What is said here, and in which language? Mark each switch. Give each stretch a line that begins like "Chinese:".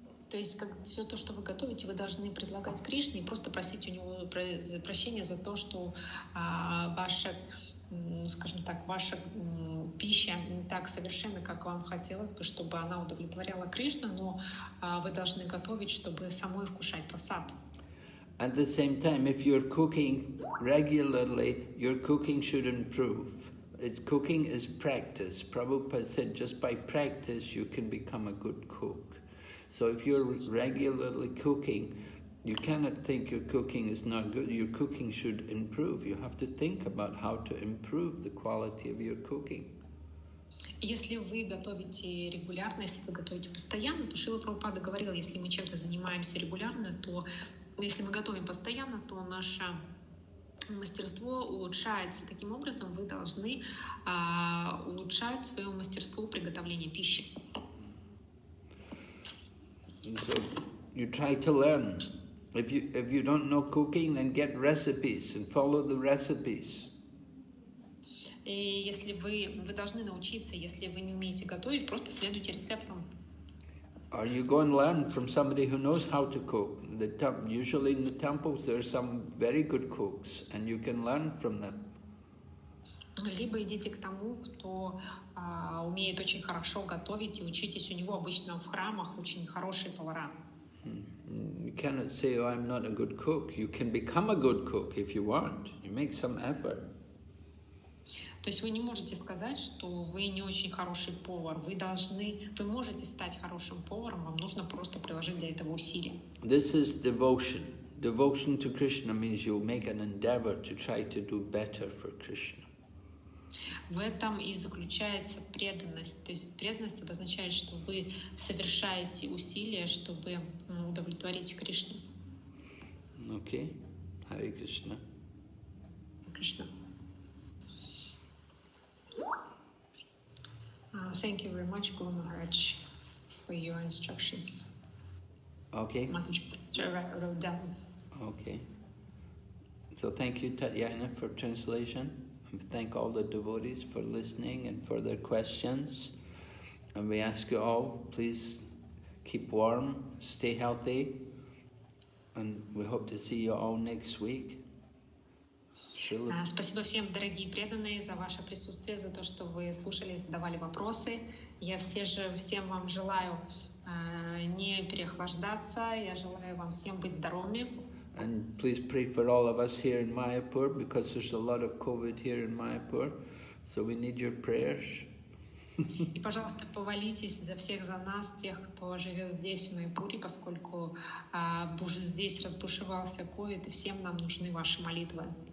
Russian: То есть все то, что вы готовите, вы должны предлагать Кришне и просто просить у него прощения за то, что ваша, скажем так, ваша пища не так совершенна, как вам хотелось бы, чтобы она удовлетворяла Кришну, но вы должны готовить, чтобы самой вкушать прасад.
English: At the same time, if you're cooking regularly, your cooking should improve. Cooking is practice. Prabhupada said just by practice you can become a good cook. So if you're regularly cooking, you cannot think your cooking is not good. Your cooking should improve. You have to think about how to improve the quality of your cooking.
Russian: Если вы готовите регулярно, если вы готовите постоянно, то Шрила Прабхупада говорил, если мы чем-то занимаемся регулярно, то если мы готовим постоянно, то наше мастерство улучшается. Таким образом, вы должны улучшать свое мастерство приготовления пищи.
English: So you try to learn. If you don't know cooking, then get recipes and follow the recipes.
Russian: И если вы должны научиться, если вы не умеете готовить, просто следуйте рецептам.
English: Or you go and learn from somebody who knows how to cook. Usually in the temples there are some very good cooks, and you can learn from them.
Russian: Либо идите к тому, кто умеет очень хорошо готовить, и учитесь у него. Обычно в храмах очень хорошие повара.
English: You cannot say, oh, I'm not a good cook. You can become a good cook if you want. You make some effort.
Russian: То есть вы не можете сказать, что вы не очень хороший повар. Вы можете стать хорошим поваром, вам нужно просто приложить для этого усилия.
English: This is devotion. Devotion to Krishna means you'll make an endeavor to try to do better for Krishna.
Russian: В этом и заключается преданность. То есть преданность обозначает, что вы совершаете усилия, чтобы удовлетворить Кришну.
English: Okay. Hare Krishna. Krishna. Thank you very much, Guru Maharaj, for your instructions. Okay. Mataji wrote down. Okay. So thank you, Tatyana, for translation. And we thank all the devotees for listening and for their questions. And we ask you all, please keep warm, stay healthy, and we hope to see you all next week.
Russian: Спасибо всем, дорогие преданные, за ваше присутствие, за то, что вы слушали, задавали вопросы. Я всем вам желаю не переохлаждаться. Я желаю вам всем быть здоровыми.
English: And please pray for all of us here in Mayapur, because there's a lot of COVID here in Mayapur, so we need your prayers.
Russian: И, пожалуйста, помолитесь за всех, за нас, тех, кто живет здесь, в Майяпуре, поскольку здесь разбушевался ковид, и всем нам нужны ваши молитвы.